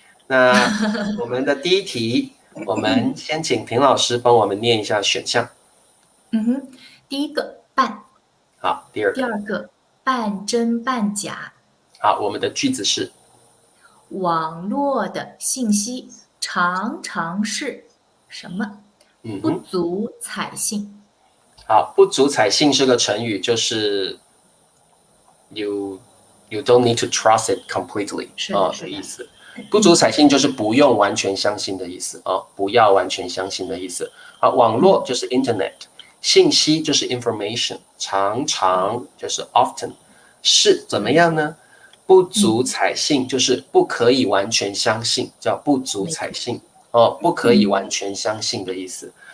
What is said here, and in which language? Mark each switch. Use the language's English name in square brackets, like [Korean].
[Chinese] 那我们的第一题，我们先请平老师帮我们念一下选项。嗯哼，第一个扮，好，第二个。第二个半真半假，好，我们的句子是网络的信息常常是什么？不嗯哼。足采信。好，不足采信是个成语，就是 [English] you you don't need to trust it completely [Chinese] 是的，是的，的意思。不足采信就是不用完全相信的意思不要完全相信的意思。好，网络就是 internet， 信息就是 information， 常常就是 often， 是怎么样呢？不足采信就是不可以完全相信，叫不足采信不可以完全相信的意思。